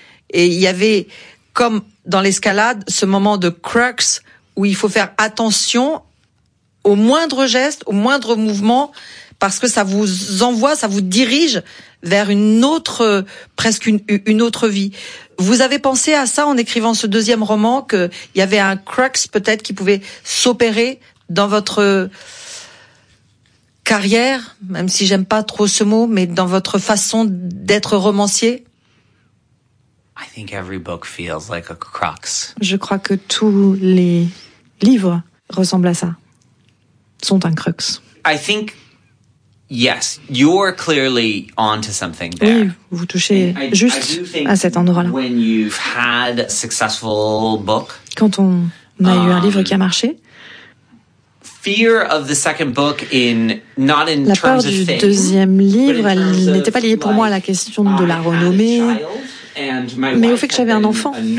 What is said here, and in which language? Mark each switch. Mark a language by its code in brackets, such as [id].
[fr] Et il y avait, comme dans l'escalade, ce moment de crux où il faut faire attention au moindre geste, au moindre mouvement, parce que ça vous envoie, ça vous dirige vers une autre, presque une autre vie. Vous avez pensé à ça en écrivant ce deuxième roman, qu'il y avait un crux peut-être qui pouvait s'opérer dans votre carrière, même si j'aime pas trop ce mot, mais dans votre façon d'être romancier? [en] I think every book feels like a crux. [fr] Je crois que tous les livres ressemblent à ça, sont un crux. [en] I think yes, you're clearly onto something there. [fr] Oui, vous touchez juste à cet endroit-là. [en] When you've had a successful book, [fr] quand on a eu un livre qui a marché, [en] fear of the second book in not in [fr] la peur du deuxième livre, elle n'était pas liée pour moi à la question de la renommée, mais au fait que j'avais un enfant.